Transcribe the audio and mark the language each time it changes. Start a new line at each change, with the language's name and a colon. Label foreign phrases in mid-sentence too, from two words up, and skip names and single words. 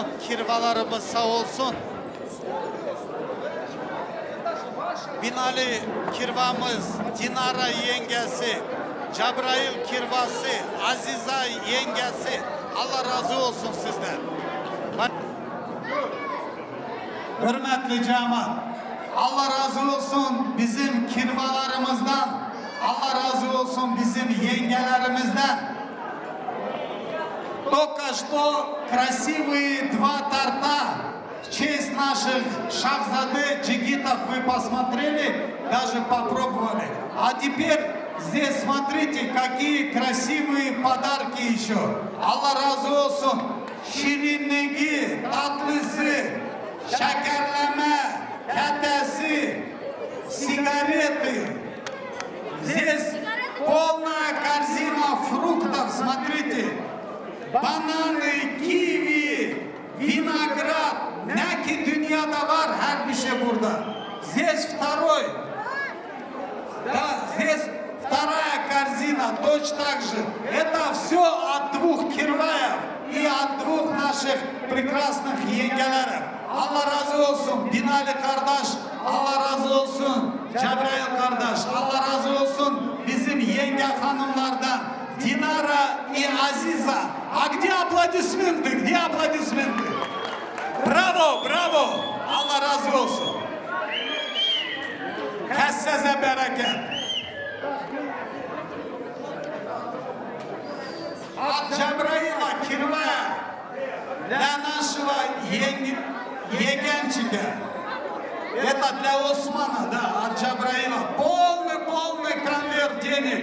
Turkish: Kirvalarımız sağ olsun. Binali Kirvamız, Dinara yengesi, Cebrail Kirvası, Aziza yengesi. Allah razı olsun sizden. Hürmetli cemaat, Allah razı olsun bizim kirvalarımızdan, Allah razı olsun bizim yengelerimizden.
Russian: Только что красивые два торта в честь наших шахзаде джигитов вы посмотрели, даже попробовали. А теперь здесь смотрите, какие красивые подарки еще.
Turkish: Allah razı olsun. Şirinliği, tatlısı, şekerleme, ketesi,
Russian: сигареты. Здесь полная корзина фруктов, смотрите.
Turkish: Banаны, kivi,
Russian: vinogрад.
Turkish: Ne ki dünyada var, her bir şey burada.
Russian: Здесь второй. Да, здесь вторая корзина, точно так же. Это все от двух кирваев и от двух наших прекрасных yengelerim.
Turkish: Allah razı olsun Binali kardeş, Allah razı olsun Cebrail kardeş, Allah razı olsun yenge hanımlardan Dinara и Азиза.
Russian: А где аплодисменты? Где аплодисменты?
Turkish: Bravo, bravo. Allah razı olsun. Kesseze bereket.
Russian: От Джабраила Кирвая для нашего егенчика. Это для Османа, да, от Джабраила. Полный конверт денег.